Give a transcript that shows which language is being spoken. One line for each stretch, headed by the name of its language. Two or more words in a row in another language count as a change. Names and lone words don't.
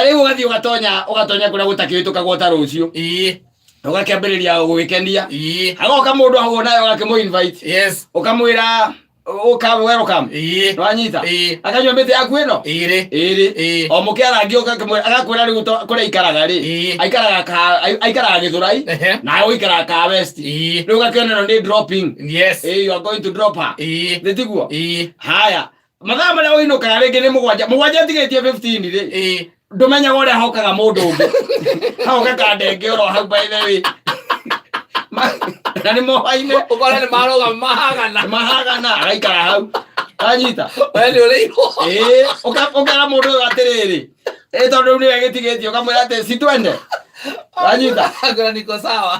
Kikuyu: rĩu ũgathiĩ ũgatonya kũrĩa gũtakĩhĩtũkagwo ta rũciũ ũgakĩambĩrĩria gwĩkenia agoka mũndũ hau nayo ũgakĩmũ-invite ũkamwĩra welcome wanyita akanyua mĩtĩ yaku ĩno o mũkĩarangi agakwĩra rĩu kũrĩa aikaraga rĩ aikaraga Gĩthũrai nawe ũikaraga ka West rĩu ũgakĩona ĩno nĩ dropping
English: you are going to drop her
Kikuyu: tiguo haya mathaa marĩa ũinũkaga rĩngĩ nĩ mũgwanja tigĩtie 15 rĩ ndũmenyaga ũrĩa hokaga mũndũ ũngĩ haoka kandenge oro hau
English: by the way
Kikuyu: na nĩ mohaine ũkora nĩ maroga mahagana agaikara hau anyita we nĩ ũrĩirwo ũkera mũndũ ũyũ atĩrĩrĩ tondũ rĩu nĩwe gĩtigĩtie ũkamwĩra atĩ si twende anyita akora niko sawa